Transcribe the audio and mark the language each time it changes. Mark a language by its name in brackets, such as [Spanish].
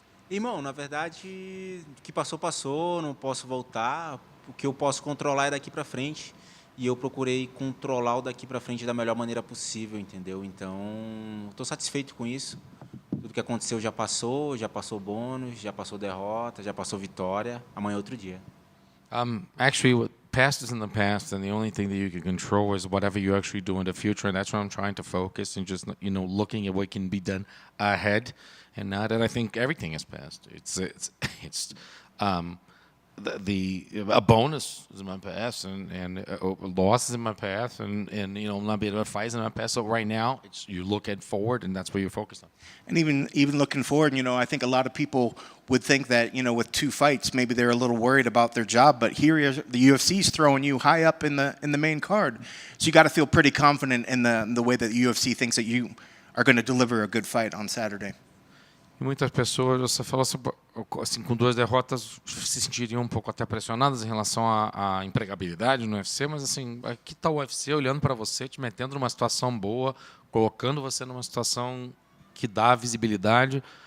[Portuguese] Irmão, na verdade, o que passou, passou, não posso voltar. O que eu posso controlar é daqui para frente. E eu procurei controlar o daqui para frente da melhor maneira possível, entendeu? Então, estou satisfeito com isso. Tudo que aconteceu já passou bônus, já passou derrota, já passou vitória. Amanhã é outro dia. [English] Actually, what past is in the past, and the only thing that you can control is whatever you actually do in the future, and that's where I'm trying to focus and just looking at what can be done ahead, and now that I think everything is past. It's a bonus is in my past, and losses in my past, and not being able to fight in my past. So right now, you look at forward, and that's where you're focused on. And even looking forward, I think a lot of people would think that, with 2 fights, maybe they're a little worried about their job. But here, the UFC's throwing you high up in the main card, so you got to feel pretty confident in the way that the UFC thinks that you are going to deliver a good fight on Saturday. [Portuguese] E muitas pessoas, você falou assim, com 2 derrotas, se sentiriam um pouco até pressionadas em relação à empregabilidade no UFC, mas assim, aqui está o UFC olhando para você, te metendo numa situação boa, colocando você numa situação que dá visibilidade.